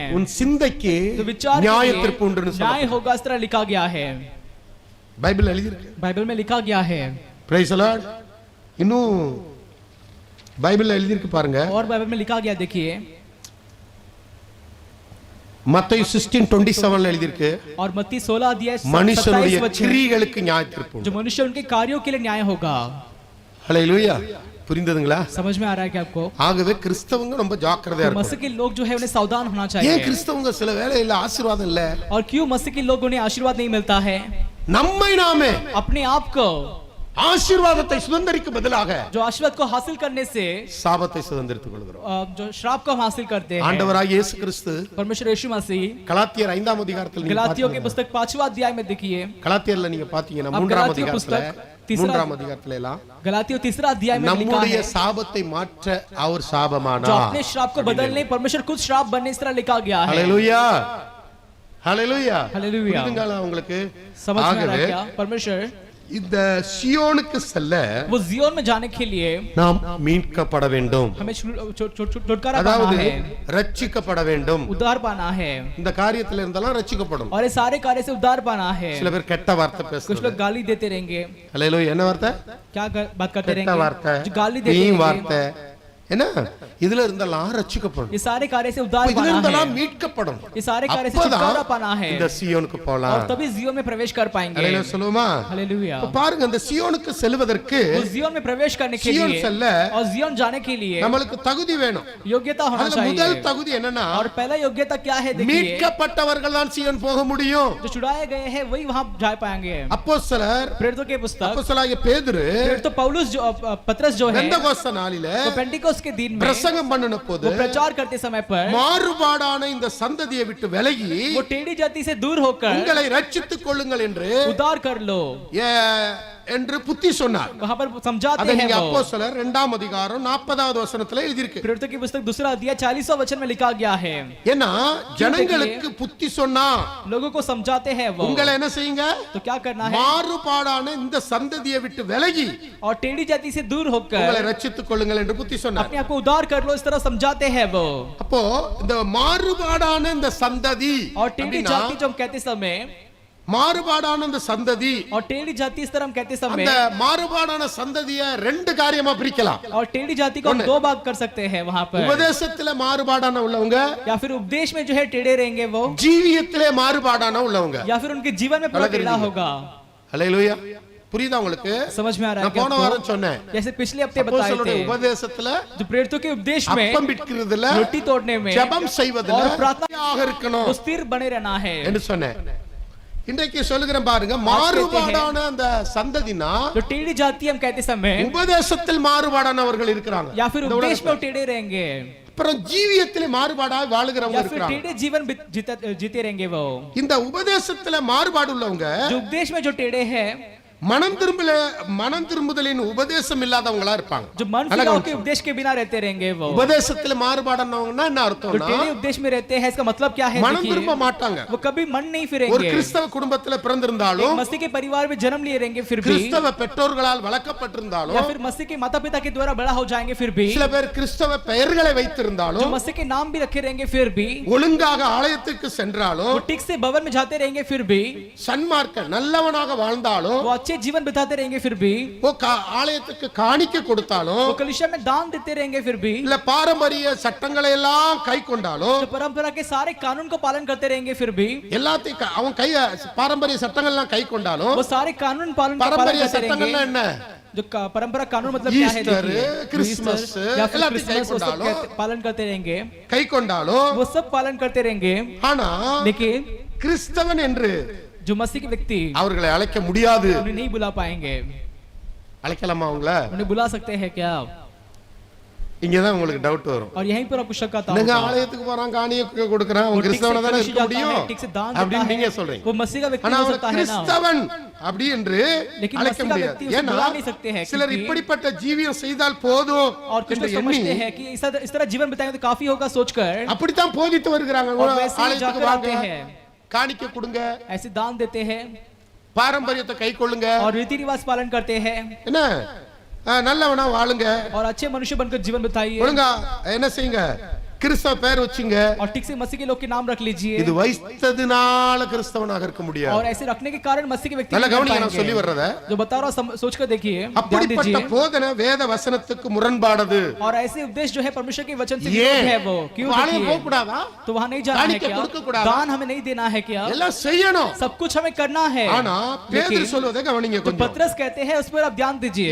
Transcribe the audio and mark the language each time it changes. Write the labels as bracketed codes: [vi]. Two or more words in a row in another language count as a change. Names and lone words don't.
[ta] உன் சிந்தைக்கு [hi] तो विचार [ta] நியாய [hi] के [ta] தீர்ப்பு உண்டுன்னு [hi] लिए न्याय होगा इस तरह लिखा गया है [ta] பைபிள் எழுதி இருக்கு [hi] बाइबल में लिखा गया है [en] praise the Lord [ta] இன்னும் பைபிள்ல எழுதி இருக்கு பாருங்க [hi] और बाइबल में लिखा गया देखिए [ta] மத்தேயு 16:27 எழுதியிருக்கு [hi] और मत्ती 16 अध्याय [ta] மனுஷனுடைய [hi] 27 वचन [ta] கிரியைகளுக்கு நியாய தீர்ப்பு உண்டு. [hi] जो मनुष्य उनके कार्यों के लिए न्याय होगा। [ta] ஹல்லேலூயா. புரிந்ததுங்களா? [hi] समझ में आ रहा है क्या आपको? [ta] ஆகவே கிறிஸ்தவங்க ரொம்ப ஜாக்கிரதையா [hi] तो [ta] இருக்கணும். [hi] मसीह के लोग जो है उन्हें सावधान होना [ta] ஏன் [hi] चाहिए। [ta] கிறிஸ்தவங்க சில வேளையில ஆசீர்வாதம் இல்ல? [hi] और क्यों मसीह के लोग उन्हें आशीर्वाद नहीं मिलता है? [ta] நம்மை நாமே [hi] अपने आप को [ta] ஆசீர்வாதத்தை சுதந்தரிக்க பதிலாக [hi] जो आशीर्वाद को हासिल करने से [ta] சாபத்தை சுதந்தரித்துக் கொள்கிறோம். [hi] जो श्राप को हम हासिल करते हैं। [ta] ஆண்டவராகிய இயேசு கிறிஸ்து [hi] परमेश्वर यीशु मसीह [ta] கலாத்தியர் 5ஆம் அதிகாரத்தில் நீங்க [hi] गलातियों के [ta] பாத்தீங்கன்னா, [hi] पुस्तक 5वां अध्याय में देखिए। [ta] கலாத்தியர்ல நீங்க பாத்தீங்கன்னா [hi] अब [ta] 3ஆம் [hi] गलातियों [ta] அதிகாரத்துல [hi] पुस्तक तीसरा [ta] 3ஆம் அதிகாரத்துல எல்லாம் [hi] गलातियों 3रा अध्याय में लिखा [ta] நம்முடைய [hi] है [ta] சாபத்தை மாற்ற அவர் [hi] जो [ta] சாபமானார். [hi] अपने श्राप को बदलने परमेश्वर खुद श्राप बनने इस तरह लिखा गया है। [ta] ஹல்லேலூயா. ஹல்லேலூயா. ஹல்லேலூயா. புரியுதுங்களா உங்களுக்கு? [hi] समझ में आ रहा [ta] ஆகவே [hi] है क्या? परमेश्वर [ta] இந்த சியோனுக்கு செல்ல [hi] वो जियोन में जाने के लिए [ta] நாம் மீட்கப்பட வேண்டும். [hi] हमें छुटकारा पाना [ta] அதாவது [hi] है, [ta] ரட்சிக்கப்பட வேண்டும். [hi] उद्धार पाना है [ta] இந்த காரியத்துல இருந்தாலும் ரட்சிக்கப்படும். [hi] और ये सारे कार्य से उद्धार पाना है। [ta] சில பேர் கெட்ட வார்த்தை [hi] कुछ [ta] பேசுறாங்க. [hi] लोग गाली देते रहेंगे। [ta] ஹல்லேலூயா. என்ன வார்த்தை? [hi] क्या बात करते [ta] கெட்ட வார்த்தை, [hi] रहेंगे? जो गाली देते [ta] வீண் [hi] रहेंगे। [ta] வார்த்தை. என்ன? இதுல இருந்தெல்லாம் ரட்சிக்கப்படும். [hi] ये सारे कार्य से उद्धार [ta] இதுல [hi] पाना [ta] இருந்தெல்லாம் [hi] है, [ta] மீட்கப்படும். [hi] ये सारे कार्य से [ta] அப்பதான் [hi] छुटकारा पाना है [ta] இந்த சியோனுக்கு [hi] और [ta] போலாம். [hi] तभी जियोन में प्रवेश कर पाएंगे। [ta] ஹல்லேலூயா சொல்லுமா? [hi] हालेलुया। [ta] இப்ப பாருங்க, இந்த சியோனுக்கு செல்வதற்கு [hi] वो जियोन में प्रवेश करने के [ta] சியோன் [hi] लिए [ta] செல்ல [hi] और जियोन जाने के लिए [ta] நம்மளுக்கு தகுதி வேணும். [hi] योग्यता होना [ta] அதுல முதல் [hi] चाहिए। [ta] தகுதி என்னன்னா, [hi] और पहला योग्यता क्या है देखिए, [ta] மீட்கப்பட்டவர்கள் தான் சியோன் போக முடியும். [hi] जो छुड़ाए गए हैं वही वहां जा पाएंगे। [ta] அப்போஸ்தலர் [hi] प्रेरितों के पुस्तक [ta] அப்போஸ்தலனாகிய பேதுரு [hi] तो पौलुस जो पतरस जो है [ta] பெந்தகோஸ்து நாளிலே [hi] तो पेंटिकोस के दिन में [ta] பிரசங்கம் பண்ணின போது [hi] वो प्रचार करते समय पर [ta] மாறுபாடான இந்த சந்ததியை விட்டு விலகி [hi] वो टेढ़ी जाति से दूर होकर [ta] உங்களை ரட்சித்துக் கொள்ளுங்கள் என்று [hi] उद्धार कर लो [ta] என்று புத்தி சொன்னார். [hi] वहां पर समझाते [ta] அதை [hi] हैं [ta] நீங்க [hi] वो। [ta] அப்போஸ்தலர் 2ஆம் அதிகாரம் 40வது வசனத்துல எழுதி இருக்கு. [hi] प्रेरितों की पुस्तक 2रा अध्याय 40वां वचन में लिखा गया है। [ta] ஏன்னா ஜனங்களுக்கு புத்தி சொன்னா [hi] लोगों को समझाते हैं वो, [ta] உங்களை என்ன செய்யுங்க? [hi] तो क्या करना है? [ta] மாறுபாடான இந்த சந்ததியை விட்டு விலகி [hi] और टेढ़ी जाति से दूर [ta] உங்களை [hi] होकर [ta] ரட்சித்துக் கொள்ளுங்கள் என்று புத்தி சொன்னார். [hi] अपने आप को उद्धार कर लो इस तरह समझाते हैं वो। [ta] அப்போ இந்த மாறுபாடான இந்த சந்ததி [hi] और टेढ़ी [ta] அப்படின்னா, [hi] जाति जो हम कहते समय [ta] மாறுபாடான இந்த சந்ததி, [hi] और टेढ़ी जाति इस तरह हम कहते समय [ta] அந்த மாறுபாடான சந்ததியை ரெண்டு காரியமா பிரிக்கலாம். [hi] और टेढ़ी जाति को हम दो भाग कर सकते हैं वहां पर। [ta] உபதேசத்திலே மாறுபாடான உள்ளவங்க, [hi] या फिर उपदेश में जो है टेढ़े रहेंगे वो, [ta] ஜீவியத்திலே மாறுபாடான உள்ளவங்க. [hi] या फिर उनके जीवन में पूरा टेढ़ा होगा। [ta] ஹல்லேலூயா. புரியுதா உங்களுக்கு? [hi] समझ में आ रहा है [ta] நான் போன [hi] क्या [ta] வாரம் [hi] आपको? [ta] சொன்னேன், [hi] जैसे पिछले हफ्ते बताए [ta] அப்போஸ்தலருடைய [hi] थे, [ta] உபதேசத்துல [hi] जो प्रेरितों के उपदेश में [ta] அப்பம் பிட்கிறதுல, [hi] रोटी तोड़ने में [ta] ஜெபம் செய்வதுல [hi] और प्रार्थना [ta] இருக்கணும் [hi] वो स्थिर बने रहना है [ta] என்று சொன்னேன். இன்றைக்கு சொல்லுகிறேன் பாருங்க, மாறுபாடான அந்த சந்ததினா [hi] जो टेढ़ी जाति हम कहते समय [ta] உபதேசத்தில் மாறுபாடானவர்கள் இருக்கிறாங்க. [hi] या फिर [ta] இந்த [hi] उपदेश [ta] உலகத்துல. [hi] में वो टेढ़े रहेंगे [ta] அப்புறம் ஜீவியத்திலே மாறுபாடாய் வாழுகிறவங்க [hi] या फिर [ta] இருக்கிறாங்க. [hi] टेढ़े जीवन जीते रहेंगे वो। [ta] இந்த உபதேசத்துல மாறுபாடு உள்ளவங்க [hi] जो उपदेश में जो टेढ़े हैं, [ta] மனம் திரும்புதலின் உபதேசம் இல்லாதவங்களா இருப்பாங்க. [hi] जो मन फिराव के उपदेश के बिना रहते रहेंगे वो। [ta] உபதேசத்துல மாறுபாடானவங்கன்னா என்ன [hi] जो [ta] அர்த்தம்னா, [hi] टेढ़े उपदेश में रहते हैं इसका मतलब क्या है [ta] மனம் [hi] देखिए, [ta] திரும்ப மாட்டாங்க. [hi] वो कभी मन नहीं [ta] ஒரு [hi] फिरेंगे। [ta] கிறிஸ்தவ குடும்பத்துல [hi] एक [ta] பிறந்திருந்தாலும், [hi] मसीह के परिवार में जन्म लिए रहेंगे फिर भी, [ta] கிறிஸ்தவ பெற்றோர்களால் [hi] या [ta] வளர்க்கப்பட்டிருந்தாலும், [hi] फिर मसीह के माता पिता के द्वारा बड़ा हो जाएंगे फिर भी, [ta] சில பேர் கிறிஸ்தவ பெயர்களை [hi] जो [ta] வைத்திருந்தாலும், [hi] मसीह के नाम भी रखे रहेंगे फिर भी, [ta] ஒழுங்காக ஆலயத்துக்கு சென்றாலும், [hi] वो ठीक से भवन में जाते रहेंगे फिर भी, [ta] சன்மார்க்க நல்லவனாக வாழ்ந்தாலும், [hi] वो अच्छे जीवन बिताते रहेंगे फिर भी, [ta] ஆலயத்துக்கு காணிக்க கொடுத்தாலும், [hi] वो कलीसिया में दान देते रहेंगे फिर भी, [ta] இல்ல பாரம்பரிய சட்டங்களை எல்லாம் கை கொண்டாலும், [hi] जो परंपरा के सारे कानून को पालन करते रहेंगे फिर भी, [ta] எல்லாத்தையும் அவன் கை பாரம்பரிய சட்டங்கள் எல்லாம் கை கொண்டாலும், [hi] वो सारे कानून पालन [ta] பாரம்பரிய [hi] करते [ta] சட்டங்கள்னா [hi] रहेंगे। [ta] என்ன? [hi] जो परंपरा कानून मतलब क्या है ईस्टर, देखिए, क्रिसमस, या फिर [ta] எல்லாத்தையும் கை [hi] क्रिसमस वो सब [ta] கொண்டாலும், [hi] पालन करते रहेंगे, [ta] கை கொண்டாலும், [hi] वो सब पालन करते रहेंगे, [ta] ஆனா [hi] लेकिन [ta] கிறிஸ்தவன் என்று [hi] जो मसीह के व्यक्ति [ta] அவர்களை அழைக்க முடியாது. [hi] उन्हें नहीं बुला पाएंगे। [ta] அழைக்கலாமா அவங்கள? [hi] उन्हें बुला सकते हैं क्या? [ta] இங்கதான் உங்களுக்கு டவுட் வரும். [hi] और यहीं पर आपको शक आता [ta] நீங்க [hi] होगा, [ta] ஆலயத்துக்கு போறான், காணிக்க கொடுக்கறான், [hi] वो [ta] அவன் [hi] ठीक से [ta] கிறிஸ்தவனா தானே [hi] कलीसिया [ta] இருக்க [hi] जाता [ta] முடியும் [hi] है, ठीक से दान देता [ta] அப்படின்னு நீங்க [hi] है, [ta] சொல்றீங்க. [hi] वो मसीह का व्यक्ति [ta] ஆனா [hi] हो [ta] அவர் [hi] सकता है ना, [ta] கிறிஸ்தவன் அப்படி என்று [hi] लेकिन [ta] அழைக்க [hi] मसीह का [ta] முடியாது. [hi] व्यक्ति उसे [ta] ஏன்னா [hi] बुला नहीं सकते हैं, [ta] சிலர் [hi] क्योंकि [ta] இப்படிப்பட்ட ஜீவியம் செய்தால் போதும் [hi] और कुछ [ta] என்று [hi] लोग [ta] எண்ணி [hi] समझते हैं कि इस तरह जीवन बिताएंगे तो काफी होगा सोचकर [ta] அப்படித்தான் போதித்து வருகிறாங்க. [hi] और वैसे ही [ta] ஆலயத்துக்கு [hi] जाकर [ta] வாங்க, [hi] आते हैं, [ta] காணிக்க கொடுங்க, [hi] ऐसे दान देते हैं [ta] பாரம்பரியத்தை கை கொள்ளுங்க, [hi] और रीति रिवाज पालन करते हैं [ta] என்ன நல்லவனா வாழுங்க, [hi] और अच्छे मनुष्य बनकर जीवन बिताइए, [ta] ஒழுங்கா என்ன செய்யுங்க, கிறிஸ்தவ பேர் வச்சுங்க. [hi] और ठीक से मसीह के लोग के नाम रख लीजिए [ta] இது வைத்ததுனால கிறிஸ்தவனாக இருக்க முடியாது. [hi] और ऐसे रखने के कारण मसीह के व्यक्ति [ta] நல்ல [hi] नहीं बन [ta] கவனிங்க, நான் [hi] पाएंगे। [ta] சொல்லி வர்றத. [hi] जो बता रहा हूं सोच कर देखिए, ध्यान [ta] அப்படிப்பட்ட [hi] दीजिए। [ta] போதனை வேத வசனத்துக்கு முரண்பானது. [hi] और ऐसे उपदेश जो है परमेश्वर के वचन से विरोध है वो क्यों? [ta] ஆலயம் போக [hi] देखिए [ta] கூடாதா? [hi] तो वहां नहीं जाना है [ta] காணிக்கை [hi] क्या? [ta] கொடுக்க கூடாதா? [hi] दान हमें नहीं देना है क्या? [ta] எல்லாம் செய்யணும். [hi] सब कुछ हमें करना है। [ta] ஆனா பேதுரு சொல்வதை கவனிங்க [hi] तो [ta] கொஞ்சம். [hi] पतरस कहते हैं उस पर आप ध्यान दीजिए।